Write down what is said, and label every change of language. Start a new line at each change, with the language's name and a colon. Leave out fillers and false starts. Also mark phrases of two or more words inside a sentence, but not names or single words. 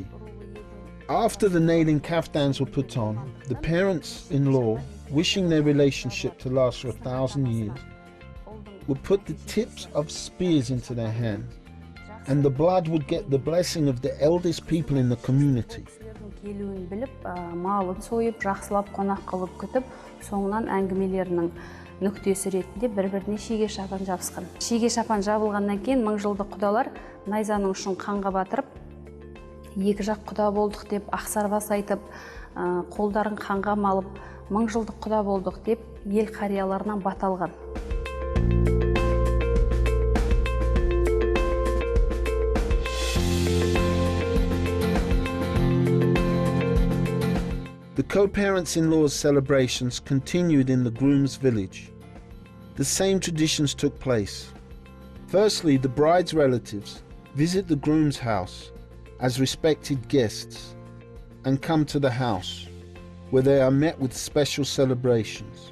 English: After the nailing kaftans were put on, the parents-in-law, wishing their relationship to last for 1,000 years, would put the tips of spears into their hands, and the blood would get the blessing of the eldest people in the community.
Kazakh: Келуін біліп, малын сойып, жақсылап қонақ қылып күтіп, соңынан әңгімелерінің нүктесі ретінде бір-біріне шеге шапан жабысқан. Шеге шапан жабылғаннан кейін 1000 жылдық құдалар найзаның ұшын қанға батырып, екі жақ құда болдық деп ақсарбас айтып, қолдарын қанға малып, 1000 жылдық құда болдық деп ел қарияларынан бата алған.
English: The co-parents-in-law's celebrations continued in the groom's village. The same traditions took place. Firstly, the bride's relatives visit the groom's house as respected guests and come to the house, where they are met with special celebrations.